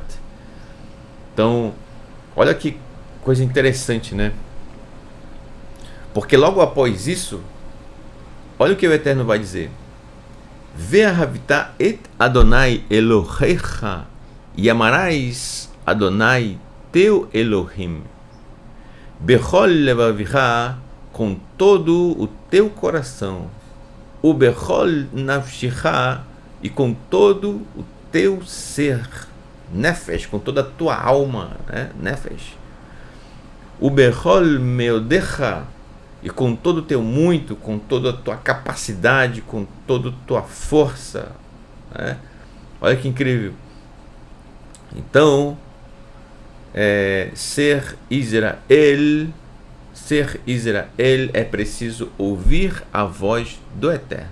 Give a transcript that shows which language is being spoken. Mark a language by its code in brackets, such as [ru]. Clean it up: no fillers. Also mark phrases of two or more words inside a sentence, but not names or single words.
[pt] Então, olha que coisa interessante, né? Porque logo após isso, olha o que o Eterno vai dizer. [he] ואהבת את אדני אלהיך, [pt] e amarás Adonai teu Elohim, [he] בכל לבבך, [pt] com todo o teu coração, o [he] בכל נפשך, [pt] e com todo o teu ser, nefesh, com toda a tua alma, né? [he] נפש, ובכל מאדך, [pt] e com todo o teu muito, com toda a tua capacidade, com toda a tua força, né? Olha que incrível. Então, ser Israel é preciso ouvir a voz do Eterno.